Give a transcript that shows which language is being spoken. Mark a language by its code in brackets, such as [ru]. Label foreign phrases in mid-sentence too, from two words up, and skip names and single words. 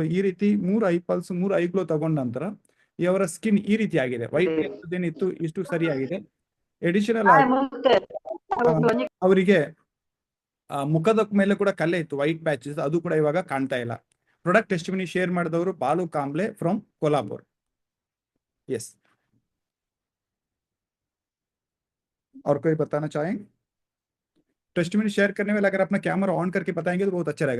[kn] ಈ ರೀತಿ 3 ಐಪಲ್ಸ್ 3 ಐಗ್ಲೋ ತಗೊಂಡ ನಂತರ ಇವರ ಸ್ಕಿನ್ ಈ ರೀತಿ ಆಗಿದೆ. ವೈಟ್ ಏನಿತ್ತು ಇಷ್ಟು ಸರಿಯಾಗಿದೆ. ಎಡಿಷನಲ್ ಆಗಿ ಅವರಿಗೆ ಮುಖದ ಮೇಲೆ ಕೂಡ ಕಲೆ ಇತ್ತು, [en] white patches, [kn] ಅದು ಕೂಡ ಇವಾಗ ಕಾಣ್ತಾ ಇಲ್ಲ. [en] product testimony share [kn] ಮಾಡಿದವರು ಬಾಲು कांबले फ्रॉम कोल्हापुर। [hi] यस, और कोई बताना चाहेंगे? [en] testimony share [hi] करने वाले अगर अपना [en] camera on [hi] करके बताएंगे तो बहुत अच्छा रहेगा।